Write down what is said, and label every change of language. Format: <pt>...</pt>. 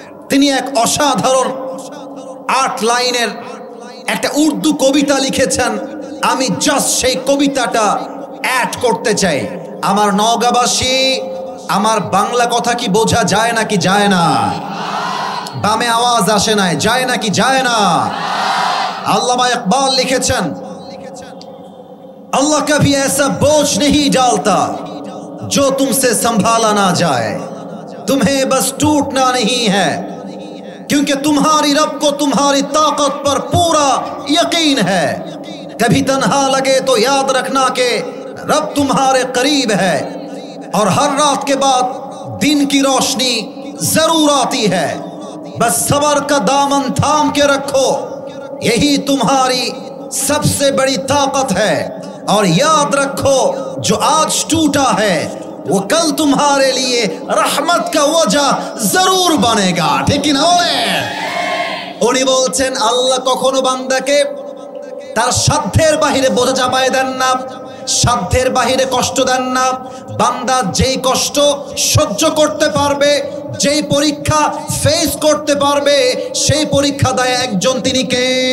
<bn>তিনি এক অসাধারণ 8 লাইনের একটা উর্দু কবিতা লিখেছেন। আমি জাস্ট সেই কবিতাটা অ্যাড করতে চাই। আমার নওগাঁবাসী, আমার বাংলা কথা কি বোঝা যায় নাকি যায় না? বামে আওয়াজ আসে নাই, যায় নাকি যায় না? আল্লামা ইকবাল লিখেছেন,</bn> <hi>अल्लाह कभी ऐसा बोझ नहीं डालता जो तुमसे संभाला ना जाए, तुम्हें बस टूटना नहीं है, क्योंकि तुम्हारी रब को तुम्हारी ताकत पर पूरा यकीन है। कभी तन्हा लगे तो याद रखना कि रब तुम्हारे करीब है, और हर रात के बाद दिन की रोशनी जरूर आती है। बस सबर का दामन थाम के रखो, यही तुम्हारी सबसे बड़ी ताकत है। और याद रखो, जो आज टूटा है वो कल तुम्हारे लिए रहमत का वजह जरूर बनेगा। ठीक ना बोले?</hi> <bn>उन्हीं बोलছেন, আল্লাহ কখনো বান্দাকে তার সাধ্যের বাহিরে বোঝা চাপায় দেন না, সাধ্যের বাহিরে কষ্ট দেন না। বান্দা যেই কষ্ট সহ্য করতে পারবে, যেই পরীক্ষা ফেস করতে পারবে, সেই পরীক্ষা দেয় একজন। তিনি কে?</bn>